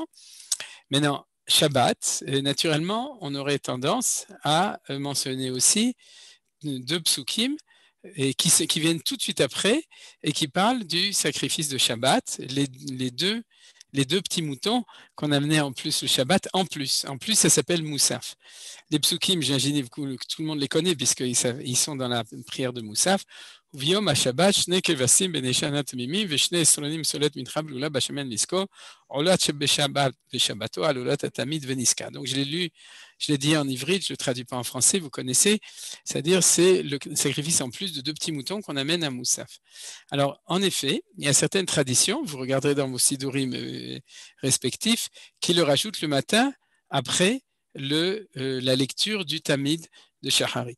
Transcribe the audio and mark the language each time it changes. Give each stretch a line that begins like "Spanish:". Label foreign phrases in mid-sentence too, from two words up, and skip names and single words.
French: Maintenant, Shabbat, naturellement, on aurait tendance à mentionner aussi 2 psukim et qui viennent tout de suite après et qui parlent du sacrifice de Shabbat, les deux petits moutons qu'on amenait en plus le Shabbat, en plus ça s'appelle Moussaf. Les psukim, j'imagine que tout le monde les connaît puisqu'ils sont dans la prière de Moussaf.
Hebrew: ויום השבת שני כבשים בני שנה תמימים ושני סולנים סולת מנחה בלולה בשמן לזכור עולת שבשבת ושבתו על עולת התמיד ונזכר.
French: Donc je l'ai dit en ivrite, je ne le traduis pas en français, vous connaissez, c'est-à-dire c'est le sacrifice en plus de 2 petits moutons qu'on amène à Moussaf. Alors en effet, il y a certaines traditions, vous regarderez dans vos sidurim respectifs, qui le rajoutent le matin après la lecture du Tamid de Shacharit.